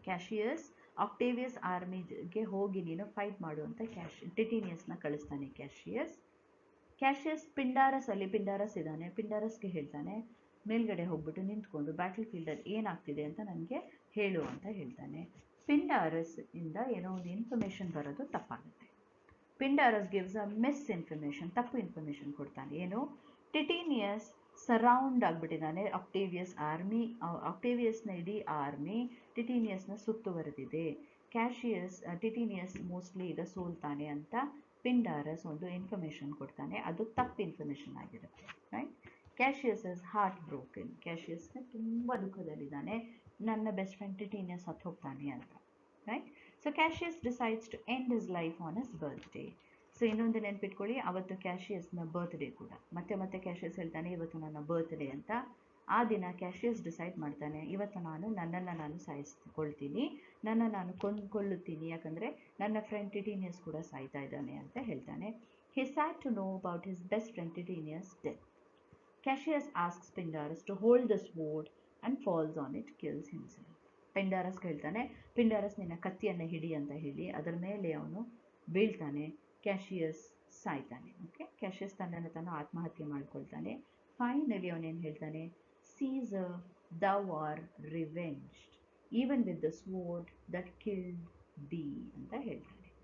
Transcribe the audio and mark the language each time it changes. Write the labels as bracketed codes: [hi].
[kn] Cassius Octavius ಆರ್ಮಿಗೆ ಹೋಗಿ ನೀನು fight ಮಾಡು ಅಂತ ಟಿಟೀನಿಯಸ್ನ ಕಳಿಸ್ತಾನೆ ಕ್ಯಾಶಿಯಸ್ ಪಿಂಡಾರಸ್ ಇದ್ದಾನೆ. ಪಿಂಡಾರಸ್ಗೆ ಹೇಳ್ತಾನೆ, ಮೇಲ್ಗಡೆ ಹೋಗ್ಬಿಟ್ಟು ನಿಂತ್ಕೊಂಡು ಬ್ಯಾಟಲ್ ಫೀಲ್ಡಲ್ಲಿ ಏನಾಗ್ತಿದೆ ಅಂತ ನನಗೆ ಹೇಳು ಅಂತ ಹೇಳ್ತಾನೆ. ಪಿಂಡಾರಸ್ ಇಂದ ಏನೋ ಒಂದು ಇನ್ಫಾರ್ಮೇಷನ್ ಬರೋದು ತಪ್ಪಾಗುತ್ತೆ. [en] Pindarus gives a misinformation, [kn] ತಪ್ಪು ಇನ್ಫಾರ್ಮೇಶನ್ ಕೊಡ್ತಾನೆ. ಏನು, ಟಿಟೀನಿಯಸ್ ಸರೌಂಡ್ ಆಗಿಬಿಟ್ಟಿದ್ದಾನೆ ಆಕ್ಟೇವಿಯಸ್ ಆರ್ಮಿ, ಆಕ್ಟೇವಿಯಸ್ನ ಇಡೀ ಆರ್ಮಿ ಟಿಟೀನಿಯಸ್ನ ಸುತ್ತುವರೆದಿದೆ. ಟಿಟೀನಿಯಸ್ ಮೋಸ್ಟ್ಲಿ ಈಗ ಸೋಲ್ತಾನೆ ಅಂತ ಪಿಂಡಾರಸ್ ಒಂದು ಇನ್ಫಾರ್ಮೇಶನ್ ಕೊಡ್ತಾನೆ, ಅದು ತಪ್ಪು ಇನ್ಫಾರ್ಮೇಶನ್ ಆಗಿರುತ್ತೆ. Right. [en] Cassius is heart broken, [kn] ಕ್ಯಾಶಿಯಸ್ನ ತುಂಬ ದುಃಖದಲ್ಲಿದ್ದಾನೆ, ನನ್ನ ಬೆಸ್ಟ್ ಫ್ರೆಂಡ್ ಟಿಟೀನಿಯಸ್ ಸತ್ತು ಹೋಗ್ತಾನೆ ಅಂತ. Right. [en] So Cassius decides to end his life on his birthday. [kn] So ಇನ್ನೊಂದು ನೆನ್ಪಿಟ್ಕೊಳ್ಳಿ, ಅವತ್ತು ಕ್ಯಾಶಿಯಸ್ನ ಬರ್ತ್ಡೇ ಕೂಡ. ಮತ್ತೆ ಕ್ಯಾಶಿಯಸ್ ಹೇಳ್ತಾನೆ ಇವತ್ತು ನನ್ನ ಬರ್ತ್ಡೇ ಅಂತ. ಆ ದಿನ ಕ್ಯಾಶಿಯಸ್ ಡಿಸೈಡ್ ಮಾಡ್ತಾನೆ, ಇವತ್ತು ನನ್ನನ್ನು ನಾನು ಸಾಯಿಸ್ಕೊಳ್ತೀನಿ, ನಾನು ಕೊಂದುಕೊಳ್ಳುತ್ತೀನಿ, ಯಾಕಂದರೆ ನನ್ನ ಫ್ರೆಂಡ್ ಟಿಟೀನಿಯಸ್ ಕೂಡ ಸಾಯ್ತಾ ಇದ್ದಾನೆ ಅಂತ ಹೇಳ್ತಾನೆ. [en] He sad to know about his best friend Titinius death. Cassius asks Pindarus to hold the sword and falls on it, kills himself. [kn] ಪಿಂಡಾರಸ್ ಹೇಳ್ತಾನೆ, ಪಿಂಡಾರಸ್ ನಿನ್ನ ಕತ್ತಿಯನ್ನು ಹಿಡಿ ಅಂತ ಹೇಳಿ ಅದರ ಮೇಲೆ ಅವನು ಬೀಳ್ತಾನೆ, ಕ್ಯಾಶಿಯಸ್ ಸಾಯ್ತಾನೆ. ಓಕೆ, ಕ್ಯಾಶಿಯಸ್ ತನ್ನನ್ನು ತಾನು ಆತ್ಮಹತ್ಯೆ ಮಾಡ್ಕೊಳ್ತಾನೆ. ಫೈನಲಿ ಅವನೇನು ಹೇಳ್ತಾನೆ, Caesar [en] thou are revenged even with the sword that killed thee [kn] ಅಂತ ಹೇಳ್ತಾನೆ.